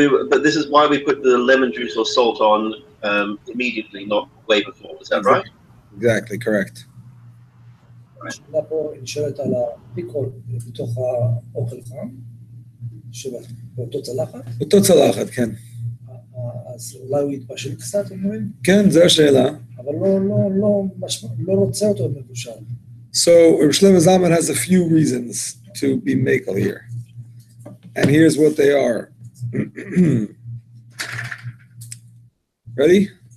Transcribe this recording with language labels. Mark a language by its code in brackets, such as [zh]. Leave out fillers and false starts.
[en] But this is why we put the lemon juice or salt on immediately, not way before. Is that right? Exactly, correct. [he] השאלה פה נשאלת על הפיקול בתוך האוכל חם, באותו צלחת. באותו צלחת, כן. אז אולי הוא יתבשל קצת, אומרים? כן, זו השאלה. אבל לא רוצה אותו מבושל. [en] So, Reb Shlomo Zalman has a few reasons to be makel here. And here's what they are. Ready?